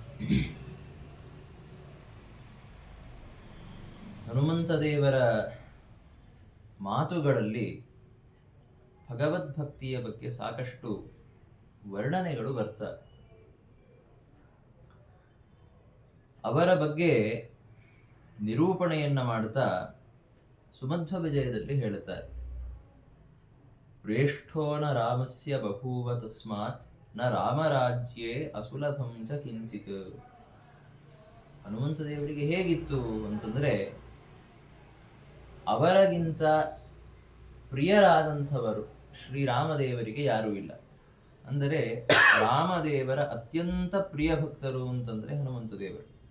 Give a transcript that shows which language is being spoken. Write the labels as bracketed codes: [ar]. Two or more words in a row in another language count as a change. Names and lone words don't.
[kn] ಹನುಮಂತ ದೇವರ ಮಾತುಗಳಲ್ಲಿ ಭಗವದ್ಭಕ್ತಿಯ ಬಗ್ಗೆ ಸಾಕಷ್ಟು ವರ್ಣನೆಗಳು ಬರ್ತವೆ. ಅವರ ಬಗ್ಗೆ ನಿರೂಪಣೆಯನ್ನ ಮಾಡುತ್ತಾ ಸುಮಧ್ವ ವಿಜಯದಲ್ಲಿ ಹೇಳುತ್ತಾರೆ, [sa] ಪ್ರೇಷ್ಠೋ ನ ರಾಮಸ್ಯ ಬಭೂವ ತಸ್ಮಾತ್ ನ ರಾಮರಾಜ್ಯೇ ಅಸುಲಭಂ ಚ ಕಿಂಚಿತ್. [kn] ಹನುಮಂತ ದೇವರಿಗೆ ಹೇಗಿತ್ತು ಅಂತಂದ್ರೆ, ಅವರಿಗಿಂತ ಪ್ರಿಯರಾದಂಥವರು ಶ್ರೀರಾಮದೇವರಿಗೆ ಯಾರೂ ಇಲ್ಲ. ಅಂದರೆ ರಾಮದೇವರ ಅತ್ಯಂತ ಪ್ರಿಯ ಭಕ್ತರು ಅಂತಂದ್ರೆ ಹನುಮಂತ ದೇವರು.